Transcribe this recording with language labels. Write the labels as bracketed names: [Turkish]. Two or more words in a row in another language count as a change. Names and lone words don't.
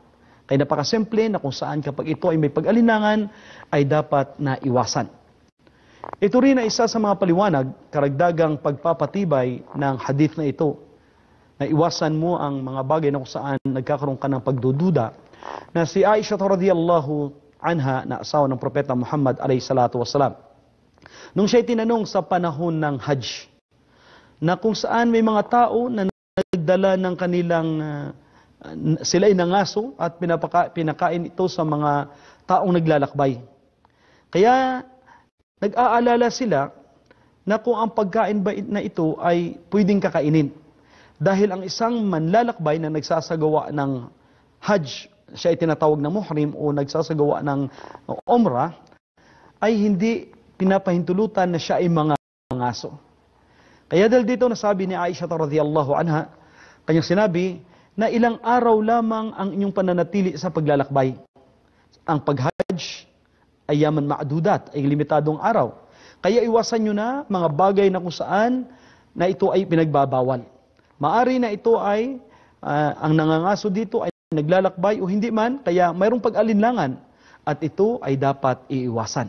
[Filipino] Kaya napakasimple na kung saan kapag ito ay may pag-alinlangan ay dapat na iwasan. Ito rin ay isa sa mga paliwanag, karagdagang pagpapatibay ng hadith na ito, na iwasan mo ang mga bagay na kung saan nagkakaroon ka ng pagdududa, na si Aisha [Arabic] رضي الله عنها, [Filipino] na asawa ng Propeta Muhammad [Arabic] عليه الصلاة والسلام, [Filipino] nung siya'y tinanong sa panahon ng Hajj, na kung saan may mga tao na nagdala ng kanilang, sila'y nangaso at pinakain ito sa mga taong naglalakbay. Kaya nag-aalala sila na kung ang pagkain ba na ito ay pwedeng kakainin. Dahil ang isang manlalakbay na nagsasagawa ng Hajj, siya ay tinatawag na muhrim o nagsasagawa ng umrah, ay hindi pinapahintulutan na siya ay mga aso. Kaya dahil dito nasabi ni Aisha [Arabic] رضي الله عنها, [Filipino] kanyang sinabi, na ilang araw lamang ang inyong pananatili sa paglalakbay. Ang pag-Hajj ay [Arabic] أياما معدودات, [Filipino] ay limitadong araw. Kaya iwasan nyo na mga bagay na kung saan na ito ay pinagbabawal. Maari na ito ay, ang nangangaso dito ay naglalakbay o hindi man, kaya mayroong pag-alinlangan at ito ay dapat iiwasan.